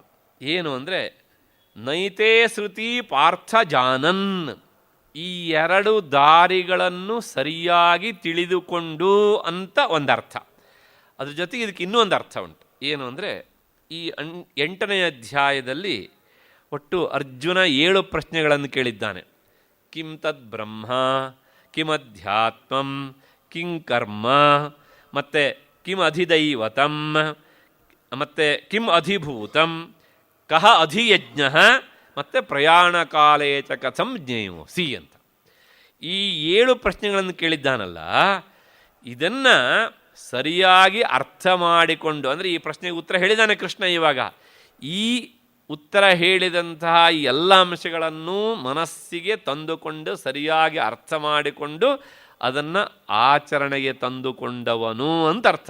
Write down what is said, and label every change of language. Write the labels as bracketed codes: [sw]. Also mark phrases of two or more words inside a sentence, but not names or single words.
[kn] ಏನು ಅಂದರೆ, [sa] ನೈತೆ ಶ್ರುತಿ ಪಾರ್ಥ ಜಾನನ್, [kn] ಈ 2 ದಾರಿಗಳನ್ನು ಸರಿಯಾಗಿ ತಿಳಿದುಕೊಂಡು ಅಂತ ಒಂದರ್ಥ. ಅದ್ರ ಜೊತೆಗೆ ಇದಕ್ಕೆ ಇನ್ನೂ ಒಂದು ಅರ್ಥ ಉಂಟು. ಏನು ಅಂದರೆ, ಈ 8ನೇ ಅಧ್ಯಾಯದಲ್ಲಿ ಒಟ್ಟು ಅರ್ಜುನ 7 ಪ್ರಶ್ನೆಗಳನ್ನು ಕೇಳಿದ್ದಾನೆ. [sa] ಕಿಂ ತದ್ ಬ್ರಹ್ಮ, ಕಿಮಧ್ಯಾತ್ಮಂ, ಕಿಂ ಕರ್ಮ, ಮತ್ತು ಕಿಂ ಅಧಿದೈವತಂ, ಮತ್ತು ಕಿಂ ಅಧಿಭೂತಂ, ಕಹ ಅಧಿಯಜ್ಞ, ಮತ್ತು ಪ್ರಯಾಣ ಕಾಲೇ ಚ ಕಥಂ ಜ್ಞೇಯೋಸಿ ಅಂತ. [kn] ಈ 7 ಪ್ರಶ್ನೆಗಳನ್ನು ಕೇಳಿದ್ದಾನಲ್ಲ, ಇದನ್ನು ಸರಿಯಾಗಿ ಅರ್ಥ ಮಾಡಿಕೊಂಡು, ಅಂದರೆ ಈ ಪ್ರಶ್ನೆಗೆ ಉತ್ತರ ಹೇಳಿದ್ದಾನೆ ಕೃಷ್ಣ. ಇವಾಗ ಈ ಉತ್ತರ ಹೇಳಿದಂತಹ ಈ ಎಲ್ಲ ಅಂಶಗಳನ್ನು ಮನಸ್ಸಿಗೆ ತಂದುಕೊಂಡು ಸರಿಯಾಗಿ ಅರ್ಥ ಮಾಡಿಕೊಂಡು ಅದನ್ನು ಆಚರಣೆಗೆ ತಂದುಕೊಂಡವನು ಅಂತ ಅರ್ಥ.